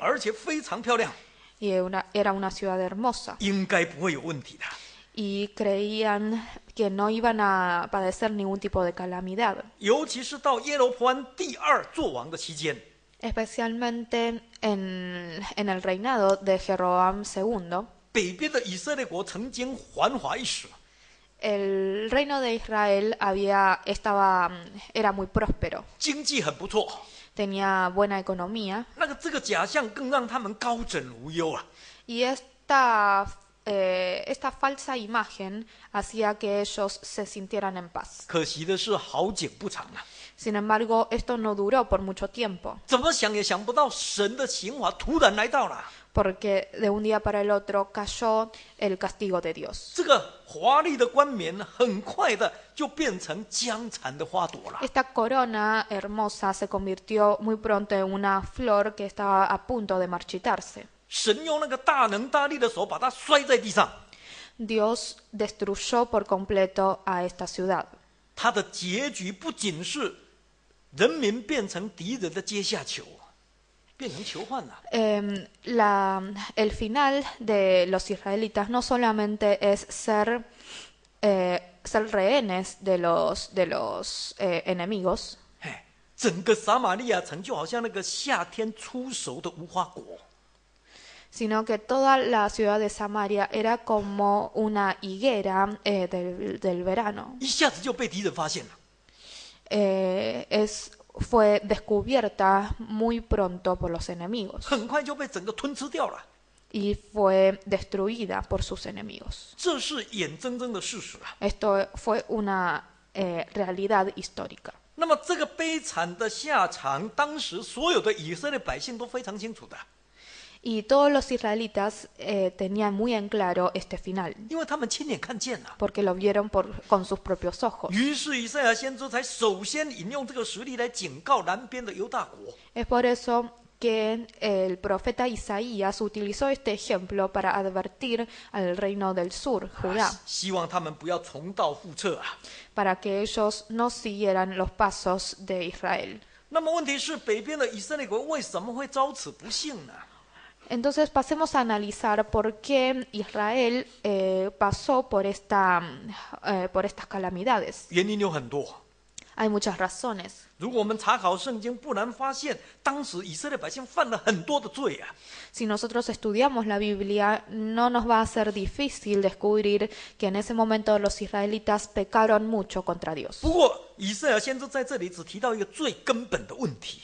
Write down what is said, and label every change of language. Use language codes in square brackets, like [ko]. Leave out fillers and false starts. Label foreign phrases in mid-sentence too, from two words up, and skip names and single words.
[zh] 而且非常漂亮， [es] y era una ciudad hermosa. [zh] 应该不会有问题的。 [es] Y creían que no iban a padecer ningún tipo de calamidad. [zh] 尤其是到耶罗波安第2作王的期间， [es] Especialmente en el reinado de Jeroboam II, [zh] 北边的以色列国曾经繁华一时， [es] el reino de Israel era muy próspero, [zh] 经济很不错。 [es] tenía buena economía [zh] 这个假象更让他们高枕无忧啊！ [es] y esta falsa imagen hacía que ellos se sintieran en paz. [zh] 可惜的是，好景不长啊！ [es] Sin embargo, esto no duró por mucho tiempo, [zh] 怎么想也想不到，神的刑罚突然来到了。 [es] porque de un día para el otro cayó el castigo de Dios. [zh] 这个华丽的冠冕很快的就变成僵残的花朵了。 [es] Esta corona hermosa se convirtió muy pronto en una flor que estaba a punto de marchitarse. [zh] 神用那个大能大力的手把它摔在地上， [es] Dios destruyó por completo a esta ciudad. [zh] 它的结局不仅是人民变成敌人的阶下囚，变成囚犯了。 [es] El final de los israelitas no solamente es ser rehenes de los enemigos, [zh] 整个撒玛利亚城就好像那个夏天初熟的无花果， [es] sino que toda la ciudad de Samaria era como una higuera del verano. [zh] 一下子就被敌人发现了。 [es] Fue descubierta muy pronto por los enemigos [zh] 很快就被整个吞吃掉了。 [es] y fue destruida por sus enemigos. [zh] 这是眼睁睁的事实啊。 [es] Esto fue una realidad histórica. [zh] 那么这个悲惨的下场，当时所有的以色列百姓都非常清楚的， [es] Y todos los israelitas tenían muy en claro este final, [zh] 因为他们亲眼看见了。 [es] porque lo vieron con sus propios ojos. [zh] 于是以赛亚先知才首先引用这个实例来警告南边的犹大国。 [es] Es por eso que el profeta Isaías utilizó este ejemplo para advertir al reino del sur, Judá, [zh] 希望他们不要重蹈覆辙啊。 [es] para que ellos no siguieran los pasos de Israel. [zh] 那么问题是，北边的以色列国为什么会遭此不幸呢？ [es] Entonces pasemos a analizar por qué Israel pasó por estas calamidades. [zh] 原因有很多。 [es] Hay muchas razones. [zh] 如果我们查考圣经，不难发现，当时以色列百姓犯了很多的罪啊。 [es] Si nosotros estudiamos la Biblia, no nos va a ser difícil descubrir que en ese momento los israelitas pecaron mucho contra Dios. [zh] 不过，以赛亚先知在这里只提到一个最根本的问题，